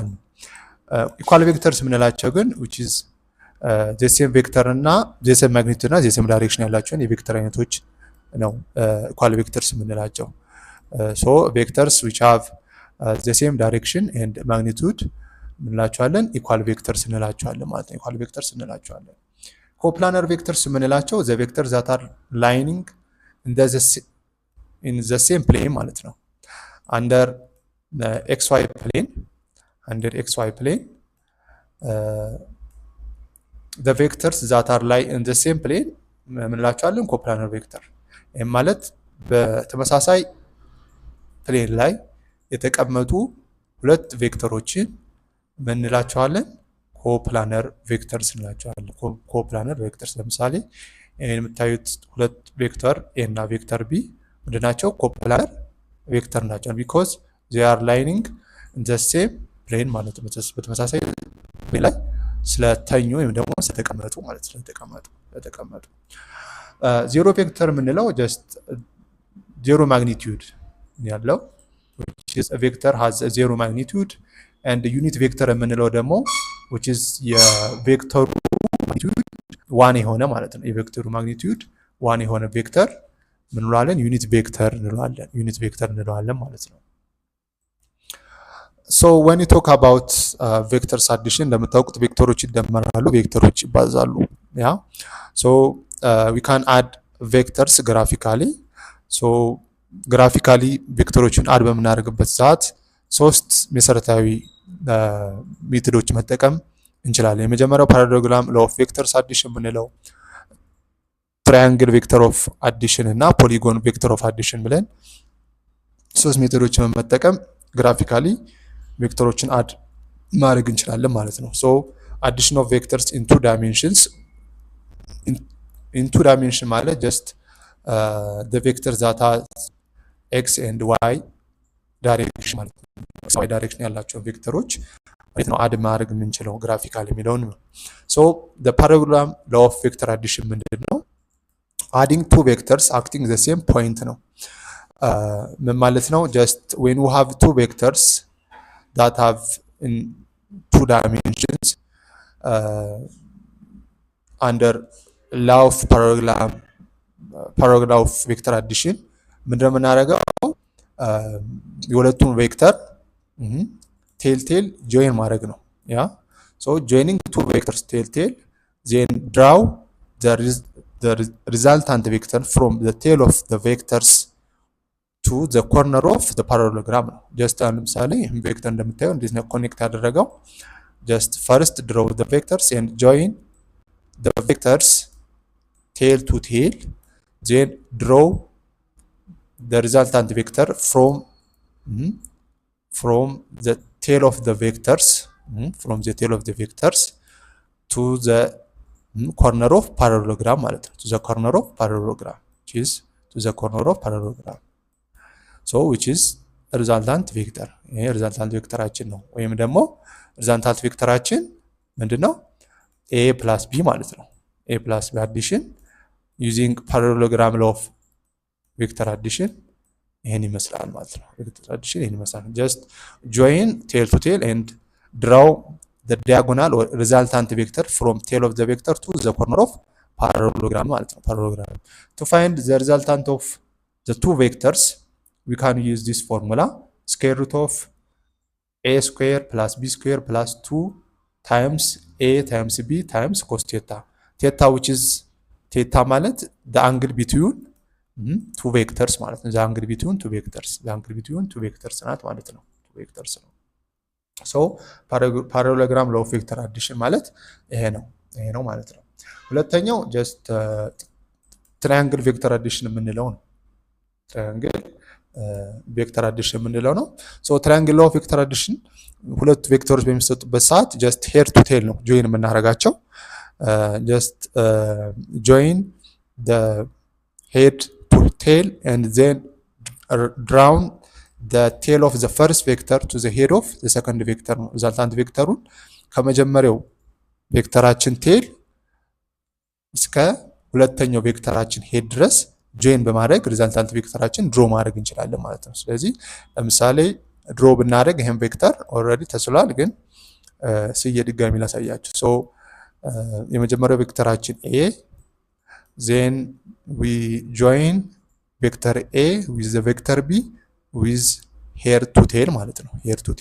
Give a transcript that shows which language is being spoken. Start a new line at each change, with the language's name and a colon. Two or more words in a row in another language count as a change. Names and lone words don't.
English: equal vectors
Amharic: የምንላቸው ግን
English: which is the same vector
Amharic: እና
English: the same magnitude
Amharic: እና
English: the same direction
Amharic: ያላቸውን የቬክተር አይነቶች ነው
English: equal vectors
Amharic: የምንላቸው።
English: so vectors which have the same direction and magnitude
Amharic: እንላቸዋለን
English: equal vectors
Amharic: እንላቸዋለን ማለት ነው።
English: equal vectors
Amharic: እንላቸዋለን።
English: coplanar vectors
Amharic: የምንላቸው
English: the vectors that are lying in the same plane
Amharic: ማለት ነው።
English: under xy plane the vectors that are lie in the same plane ምንላቸዋለን? coplanar vector
Amharic: ማለት በተመሳሳይ ፕሌን ላይ የተቀመጡ ሁለት ቬክተሮችን ምንላቸዋለን?
English: coplanar vectors
Amharic: እንላቸዋለን።
English: coplanar vectors
Amharic: ለምሳሌ የምታዩት ሁለት
English: vector A
Amharic: እና
English: vector B
Amharic: ምንድናቸው?
English: coplanar vector
Amharic: ናቸው
English: because they are lying in the same plane
Amharic: ማለት ነው። በተመሳሳይ ፕሌን ላይ ስለተኙ ወይም ደግሞ ስለተቀመጡ ማለት ነው። ስለተቀመጡ
English: zero vector
Amharic: የምንለው
English: just zero magnitude
Amharic: ያለው
English: which is a vector has a zero magnitude and unit vector
Amharic: የምንለው ደግሞ
English: which is
Amharic: የቬክተሩ ማግኒቱድ ዋን የሆነ ማለት ነው። የቬክተሩ ማግኒቱድ ዋን የሆነ ቬክተር ምን እንለዋለን?
English: unit vector
Amharic: እንለዋለን ማለት ነው።
English: so when you talk about vectors addition
Amharic: እንደምታውቁት ቬክተሮች ይደመራሉ፣ ቬክተሮች ይባዛሉ። ያ
English: so we can add vectors graphically. so graphically
Amharic: ቬክተሮችን አድ በምናደርግበት ሰዓት ሶስት መሰረታዊ ሜቶዶች መጠቀም እንችላለን። የመጀመሪያው
English: parallelogram law of vectors addition
Amharic: ምንለው፣
English: triangle vector of addition
Amharic: እና
English: polygon vector of addition
Amharic: ብለን ሶስት ሜቶዶችን በመጠቀም ግራፊካሊ ቬክተሮችን አድ ማድረግ እንችላለን ማለት ነው።
English: so addition of vectors in two dimensions in two dimension ማለት ጀስት the vectors that has x and y ዳይሬክሽን
Amharic: ማለት ነው።
English: y ዳይሬክሽን
Amharic: ያላቸው ቬክተሮች ማለት ነው አድ ማድረግ የምንችለው ግራፊካሊ የሚለውን ነው።
English: ሶ the parallelogram law of vector addition
Amharic: ምንድን ነው?
English: adding two vectors acting the same point ነው።
Amharic: ምን ማለት ነው?
English: just when we have two vectors that have in two dimensions under law of parallelogram of vector addition
Amharic: ምንድነው የምናደርገው? የሁለቱን ቬክተር ቴል ጆይን ማድረግ ነው።
English: ያ so joining two vectors tail then draw the resultant vector from the tail of the vectors to the corner of the parallelogram ነው።
Amharic: ጀስት ለምሳሌ ይሄን ቬክተር እንደምታየው እንዴት ነው ኮኔክት ያደረገው?
English: just first draw the vectors and join the vectors tail to tail, then draw the resultant vector from the tail of the vectors to the corner of parallelogram
Amharic: ማለት ነው።
English: to the corner of parallelogram which is to the corner of parallelogram so which is resultant vector
Amharic: ይሄ resultant ቬክተራችን ነው። ወይም ደግሞ resultant ቬክተራችን ምንድነው?
English: a plus b
Amharic: ማለት ነው።
English: a plus b addition using parallelogram law of vector addition
Amharic: ይሄን ይመስላል ማለት ነው።
English: vector addition
Amharic: ይሄን ይመስላል።
English: just join tail to tail and draw the diagonal or resultant vector from tail of the vector to the corner of parallelogram
Amharic: ማለት ነው።
English: parallelogram to find the resultant of the two vectors we can use this formula square root of a square plus b square plus 2 times a times b times cos theta theta which is theta ማለት the angle between two vectors
Amharic: ማለት ነው።
English: the angle between two vectors
Amharic: ናት ማለት
English: ነው። two vectors ነው። so parallelogram law of vector addition
Amharic: ማለት ይሄ ነው ማለት ነው። ሁለተኛው
English: just triangle vector addition
Amharic: የምንለው ነው።
English: triangle vector addition
Amharic: የምንለው ነው።
English: so triangle law of vector addition
Amharic: ሁለት ቬክተሮች በሚሰጡበት ሰዓት
English: just head to tail
Amharic: ነው ጆይን የምናደርጋቸው።
English: just join the head to tail and then draw the tail of the first vector to the head of the second vector ነው። resultant
Amharic: ቬክተሩን ከመጀመሪያው ቬክተራችን ቴል እስከ ሁለተኛው ቬክተራችን ሄድ ድረስ ጆይን በማድረግ resultant ቬክተራችን ድሮ ማድረግ እንችላለን ማለት ነው። ስለዚህ ለምሳሌ ድሮ ብናደርግ ይሄን ቬክተር ኦልሬዲ ተስሏል፣ ግን ስዬ ድጋሚ ላሳያችሁ። ሶ የመጀመሪያው ቬክተራችን a
English: then we join vector a with the vector b with head to tail
Amharic: ማለት ነው። head